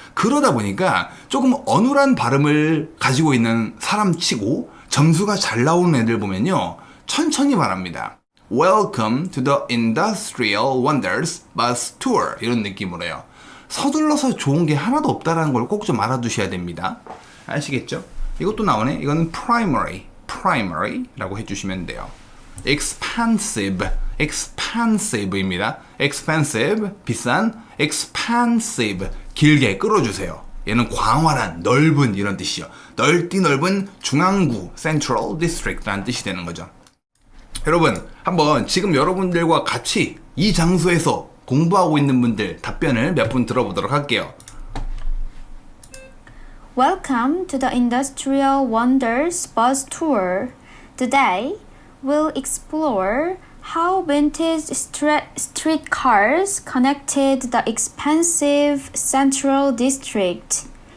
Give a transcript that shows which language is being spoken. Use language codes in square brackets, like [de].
[ko] 그러다 보니까 조금 어눌한 발음을 가지고 있는 사람 치고 점수가 잘 나오는 애들 보면요 천천히 말합니다. [en] Welcome to the Industrial Wonders Bus Tour [ko] 이런 느낌으로 해요. 서둘러서 좋은 게 하나도 없다는 걸 꼭 좀 알아두셔야 됩니다. 아시겠죠? 이것도 나오네. 이거는 primary라고 해주시면 돼요. expansive입니다. expensive 비싼, expansive 길게 끌어주세요. 얘는 광활한, 넓은 이런 뜻이요. 넓은 중앙구 Central District라는 뜻이 되는 거죠. 여러분 한번 지금 여러분들과 같이 이 장소에서 공부하고 있는 분들 답변을 몇 분 들어보도록 할게요. [en] Welcome to the Industrial Wonders Bus Tour. Today, we'll explore how vintage streetcars connected the expensive central district.